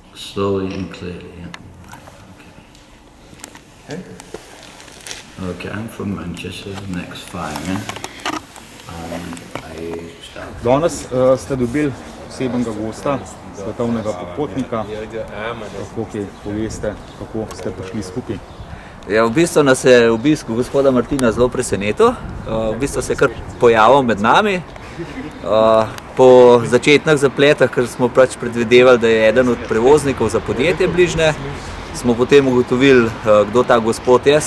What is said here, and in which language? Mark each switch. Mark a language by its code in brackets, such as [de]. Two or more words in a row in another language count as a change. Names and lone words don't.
[en] Slowly and clearly, yeah. Okay. Okay, I'm from Manchester, next fireman. I start. [sl] Danes ste dobili posebnega gosta, svetovnega popotnika. Lahko kaj poveste, kako ste prišli skupaj? Ja, v bistvu nas je obisk gospoda Martina zelo presenetil. V bistvu se je kar pojavil med nami. Po začetnih zapletah, ker smo pač predvidevali, da je eden od prevoznikov za podjetje bližnje, smo potem ugotovili, kdo ta gospod je.